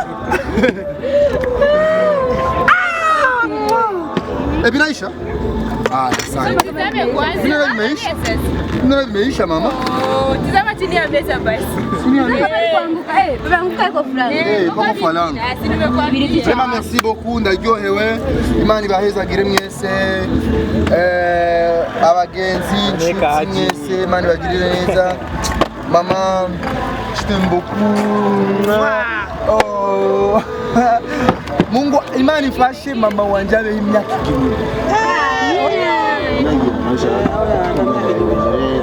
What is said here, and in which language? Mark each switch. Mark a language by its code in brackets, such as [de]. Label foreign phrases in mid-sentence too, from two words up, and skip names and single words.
[sw] Binaisha? Asante. Ndio imeisha mama. Tazama chini ya meza basi. Tunaanguka kwa fulani. Kwa fulani. Sema [fr] merci beaucoup [sw] ndaryohewe. [rn] Imana ibahezagire mwese. Abagenzi inshuti mwese Imana ibagirire neza. [fr] Mama je t'aime beaucoup. Oh. [rn] Mungu Imana ifashe mama wanje abe imyaka 10.